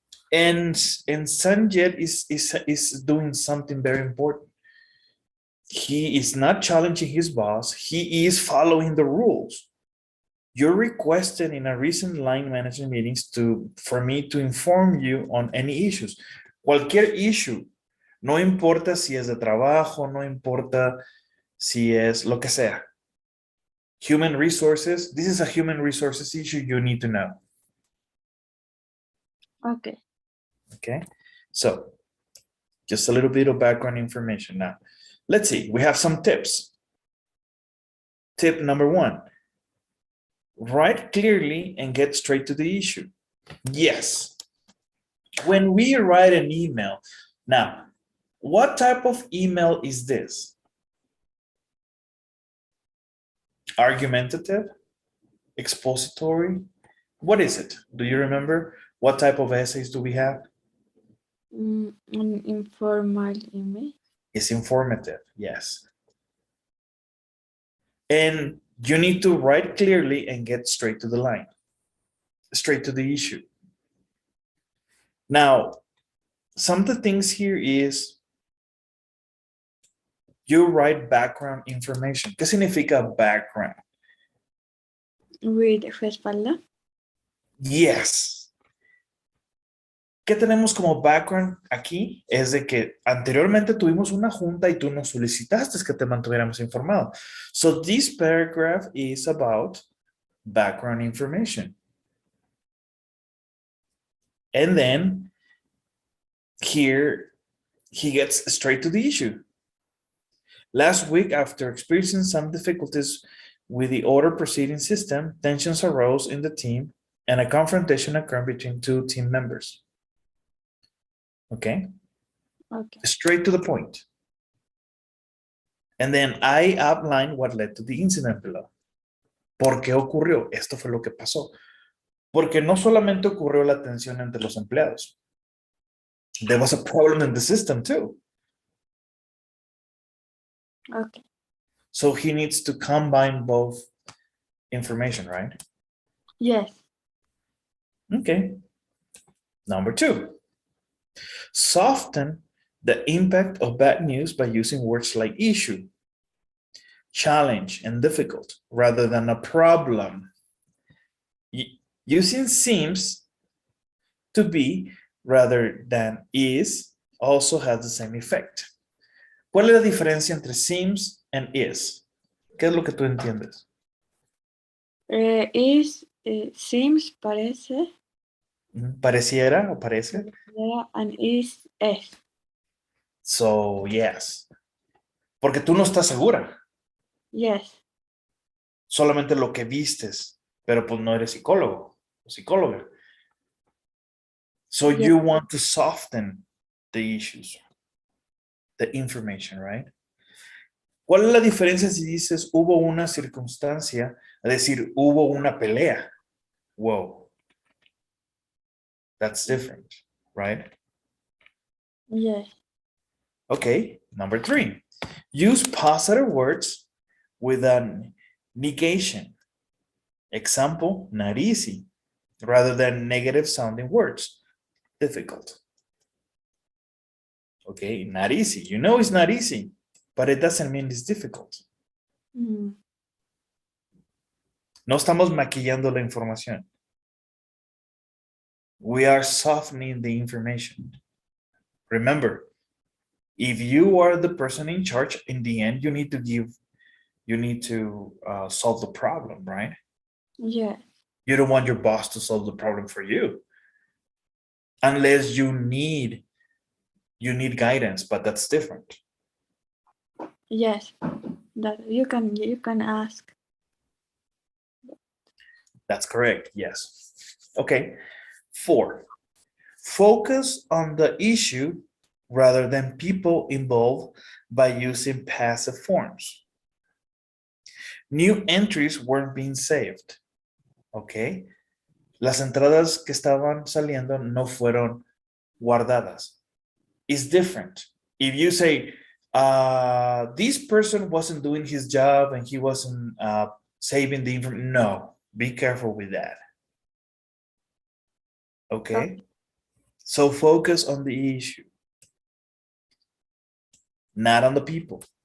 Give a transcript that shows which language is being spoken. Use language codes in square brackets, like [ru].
[en] And Sanjit is doing something very important. He is not challenging his boss. He is following the rules. You're requested in a recent line management meetings for me to inform you on any issues. [es] Cualquier issue. No importa si es de trabajo, no importa si es lo que sea. [en] Human resources. This is a human resources issue you need to know. Okay. Okay. So Just a little bit of background information. Now, let's see, we have some tips. Tip number 1, write clearly and get straight to the issue. Yes. When we write an email, now, what type of email is this? Argumentative? Expository? What is it? Do you remember? What type of essays do we have? An informal email. It's informative, yes. And you need to write clearly and get straight to the line, straight to the issue. Now, some of the things here is you write background information. [es] ¿Qué significa background? [en] With [es] respaldo. [en] Yes. [es] ¿Qué tenemos como background aquí? Es de que anteriormente tuvimos una junta y tú nos solicitaste que te mantuviéramos informado. [en] So this paragraph is about background information. And then here he gets straight to the issue. Last week, after experiencing some difficulties with the order proceeding system, tensions arose in the team and a confrontation occurred between 2 team members. Okay? Okay. Straight to the point. And then I outline what led to the incident below. [es] ¿Por qué ocurrió? Esto fue lo que pasó. Porque no solamente ocurrió la tensión entre los empleados. [en] There was a problem in the system too. Okay. So he needs to combine both information, right? Yes. Okay. Number 2. Soften the impact of bad news by using words like issue, challenge, and difficult rather than a problem. Using seems to be rather than is also has the same effect. [es] ¿Cuál es la diferencia entre [en] seems and is? [es] ¿Qué es lo que tú entiendes? [en] Is, seems, [es] parece. Pareciera o parece. [en] And is, es. So, yes. [es] Porque tú no estás segura. [en] Yes. [es] Solamente lo que vistes, pero pues no eres psicólogo o psicóloga. [en] So you want to soften the issues, the information, right? [es] ¿Cuál es la diferencia si dices hubo una circunstancia, es decir, hubo una pelea? [en] Whoa. That's different, right? Yes. Okay, number 3. Use positive words with a negation. Example, not easy, rather than negative sounding words. Difficult. Okay, not easy. You know it's not easy, but it doesn't mean it's difficult. Mm. [es] No estamos maquillando la información. [en] We are softening the information. Remember, if you are the person in charge, in the end, you need to solve the problem, right? Yeah. You don't want your boss to solve the problem for you. Unless you need guidance, but that's different. Yes. That you can ask. That's correct, yes. Okay, 4. Focus on the issue rather than people involved by using passive forms. New entries weren't being saved. Okay. [es] Las entradas que estaban saliendo no fueron guardadas. [en] It's different. If you say, this person wasn't doing his job and he wasn't saving the information, no, be careful with that. Okay. So focus on the issue, not on the people.